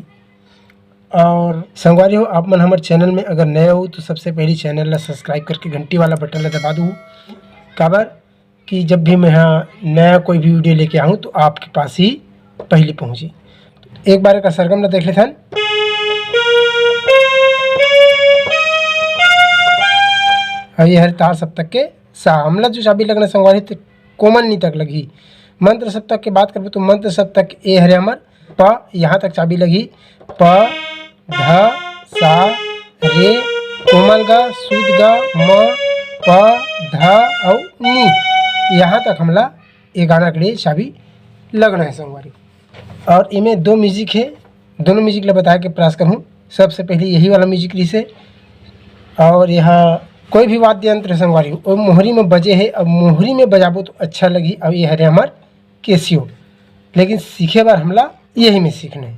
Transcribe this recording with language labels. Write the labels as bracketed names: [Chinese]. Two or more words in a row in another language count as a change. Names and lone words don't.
[Chhattisgarhi] और संगवारी हो, आप मन हमारे चैनल में अगर नए हो तो सबसे पहले चैनल ला सब्सक्राइब करके घंटी वाला बटन ला दबा दूँ, काबर कि जब भी मैं यहाँ नया कोई भी वीडियो लेके आऊँ तो आपके पास ही पहले पहुँचे। तो एक बार का सरगम ला देख लेते हैं। ये हर तार सप्तक के सा हमला जो चाबी लगना संगवारी तो कोमल नी तक लगी। मंत्र सप्तक के बात करबो तो मंत्र सप्तक ए हरे हमार प, यहाँ तक चाबी लगी। प ध सा रे कोमल ग शुद्ध ग म प ध और नी, यहाँ तक हमला ये गाना के लिए चाबी लगना है संगवारी। और इनमें दो म्यूजिक है, दोनों म्यूजिक ला बताया के प्रयास करूँ। सबसे पहले यही वाला म्यूजिक रही से, और यहाँ कोई भी वाद्य यंत्र संगवारी वो मोहरी में बजे है। अब मोहरी में बजाबो तो अच्छा लगी। अब ये हरे हमार केसियो, लेकिन सीखे बार हमला यही में सीखना है।